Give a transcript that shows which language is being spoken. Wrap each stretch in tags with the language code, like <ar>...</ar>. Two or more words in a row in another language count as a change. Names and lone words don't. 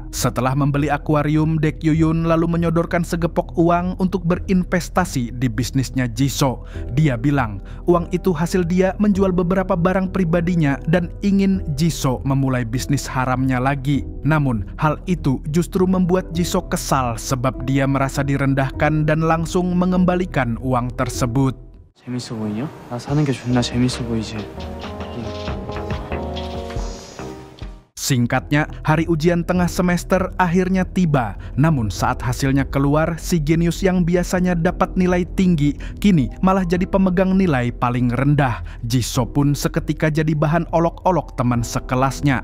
<id>Setelah membeli akuarium, Dek Yuyun lalu menyodorkan segepok uang untuk berinvestasi di bisnisnya Jisoo. Dia bilang, uang itu hasil dia menjual beberapa barang pribadinya dan ingin Jisoo memulai bisnis haramnya lagi. Namun, hal itu justru membuat Jisoo kesal sebab dia merasa direndahkan dan langsung mengembalikan uang tersebut.</id> <ko>재밌어 보이냐? 나 사는 게 존나 재밌어 보이지.</ko> <id>Singkatnya, hari ujian tengah semester akhirnya tiba. Namun saat hasilnya keluar, si genius yang biasanya dapat nilai tinggi, kini malah jadi pemegang nilai paling rendah. Jisoo pun seketika jadi bahan olok-olok teman sekelasnya.</id>